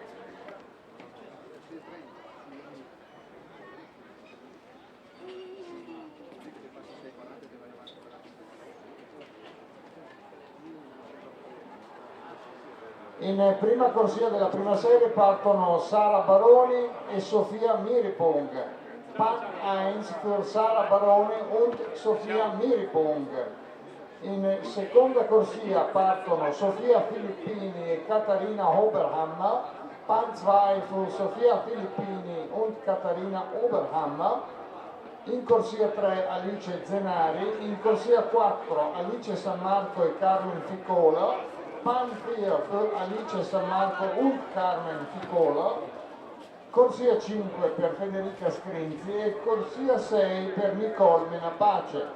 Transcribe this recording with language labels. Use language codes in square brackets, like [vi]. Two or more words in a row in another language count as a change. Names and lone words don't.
[it] In prima corsia della prima serie partono Sara Baroni e Sofia Miripong. [de] Pan 1 für Sara Baroni und Sofia Miripong. [it] In seconda corsia partono Sofia Filippini e Katharina Oberhammer, [de] Pan 2 für Sofia Filippini und Katharina Oberhammer, [it] in corsia 3 Alice Zenari, in corsia 4 Alice San Marco e Carmen Ficola, [de] Pan 4 für Alice San Marco und Carmen Ficola, [it] corsia 5 per Federica Scrinzi e corsia 6 per Nicole Menapace.